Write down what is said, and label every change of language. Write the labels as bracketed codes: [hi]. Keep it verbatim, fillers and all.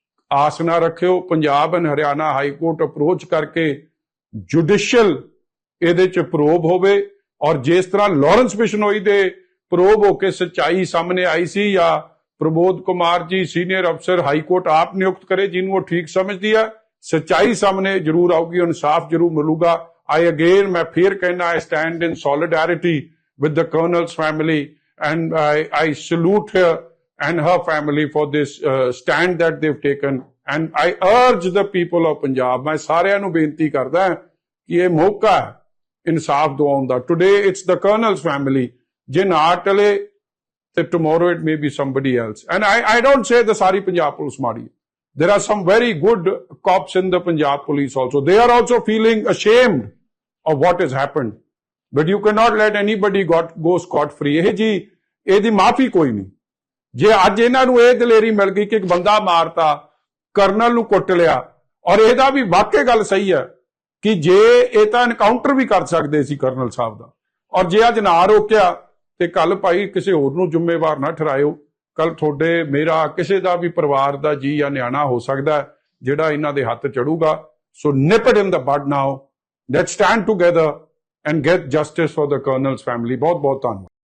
[pa] ਆਸ ਨਾ ਰੱਖਿਓ Punjab and Haryana high court approach ਕਰਕੇ ਜੁਡੀਸ਼ੀਅਲ ਇਹਦੇ ਚ ਪ੍ਰੋਬ ਹੋਵੇ, ਔਰ ਜਿਸ ਤਰ੍ਹਾਂ ਲਾਰੈਂਸ ਬਿਸ਼ਨੋਈ ਦੇ ਪ੍ਰੋਬ ਹੋ ਕੇ ਸੱਚਾਈ ਸਾਹਮਣੇ ਆਈ ਸੀ, ਜਾਂ ਪ੍ਰਬੋਧ ਕੁਮਾਰ ਜੀ ਸੀਨੀਅਰ ਅਫਸਰ ਹਾਈ ਕੋਰਟ ਆਪ ਨਿਯੁਕਤ ਕਰੇ ਜਿਹਨੂੰ ਉਹ ਠੀਕ ਸਮਝਦੀ ਹੈ, ਸੱਚਾਈ ਸਾਹਮਣੇ ਜ਼ਰੂਰ ਆਊਗੀ, ਇਨਸਾਫ ਜ਼ਰੂਰ ਮਿਲੂਗਾ। [en] I again, [pa] मैं फिर कहना, [en] I stand in solidarity with the colonel's family and I, I salute her and her family for this uh, stand that they've taken. And I urge the people of Punjab, [pa] मैं सारियां नूं बेनती करदा हां कि ये मौका है इंसाफ दिवाउण दा। [en] Today it's the colonel's family, [pa] जे ना टले ते [en] tomorrow it may be somebody else. And I, I don't say the सारी Punjab police [pa] माड़ी है. [en] There are some very good cops in the Punjab police also. They are also feeling ashamed of what has happened. But you cannot let anybody got, go scot-free. [pa] ਇਹ ਜੀ ਇਹਦੀ ਮਾਫੀ ਕੋਈ ਨਹੀਂ। ਜੇ ਅੱਜ ਇਹਨਾਂ ਨੂੰ ਇਹ ਦਲੇਰੀ ਮਿਲ ਗਈ ਕਿ ਇੱਕ ਬੰਦਾ ਮਾਰਤਾ, ਕਰਨਲ ਨੂੰ ਕੁੱਟ ਲਿਆ, ਔਰ ਇਹਦਾ ਵੀ ਵਾਕਈ ਗੱਲ ਸਹੀ ਹੈ ਕਿ ਜੇ ਇਹ ਤਾਂ ਐਨਕਾਊਂਟਰ ਵੀ ਕਰ ਸਕਦੇ ਸੀ ਕਰਨਲ ਸਾਹਿਬ ਦਾ, ਔਰ ਜੇ ਅੱਜ ਨਾ ਰੋਕਿਆ ਤੇ ਕੱਲ ਭਾਈ ਕਿਸੇ ਹੋਰ ਨੂੰ ਜ਼ਿੰਮੇਵਾਰ ਨਾ ਠਹਿਰਾਇਓ। ਕੱਲ ਤੁਹਾਡੇ ਮੇਰਾ ਕਿਸੇ ਦਾ ਵੀ ਪਰਿਵਾਰ ਦਾ ਜੀ ਜਾਂ ਨਿਆਣਾ ਹੋ ਸਕਦਾ ਜਿਹੜਾ ਇਹਨਾਂ ਦੇ ਹੱਥ ਚੜੂਗਾ। [en] So nip it in the bud now, let's stand together and get justice for the colonel's family. [pa] ਬਹੁਤ ਬਹੁਤ ਧੰਨਵਾਦ।